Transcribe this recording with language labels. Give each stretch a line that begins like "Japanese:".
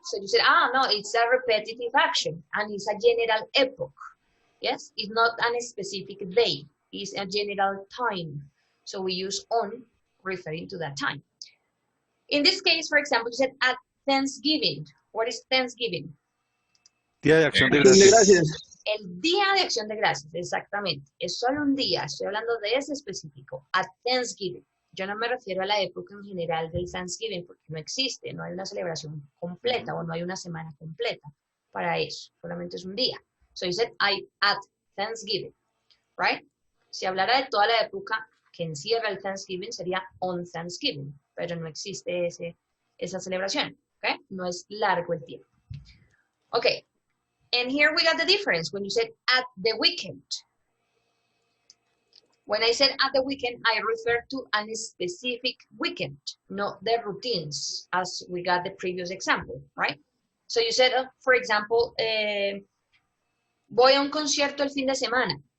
English: So you said, no, it's a repetitive action and it's a general epoch. Yes, it's not a specific day, it's a general time. So we use on referring to that time. In this case, for example, you said at Thanksgiving. What is Thanksgiving?
Spanish: Día de Acción de Acción de Gracias. gracias. El Día de Acción de Gracias, exactamente. Es solo un día, estoy hablando de ese específico,
English: at Thanksgiving.
Spanish: Yo no me refiero a la época en general del Thanksgiving porque no existe, no hay una celebración completa o no hay una semana completa para eso, solamente es un día.
English: So you said at Thanksgiving, right?
Spanish: Si hablara de toda la época que encierra el Thanksgiving sería
English: on Thanksgiving,
Spanish: pero no existe esa celebración, ¿ok? No es largo el tiempo.
English: Okay, and here we got the difference when you said at the weekend. When I said at the weekend, I refer to a specific weekend, not the routines, as we got the previous example, right? So you said, for example,
Spanish: voy a un concierto el fin de semana.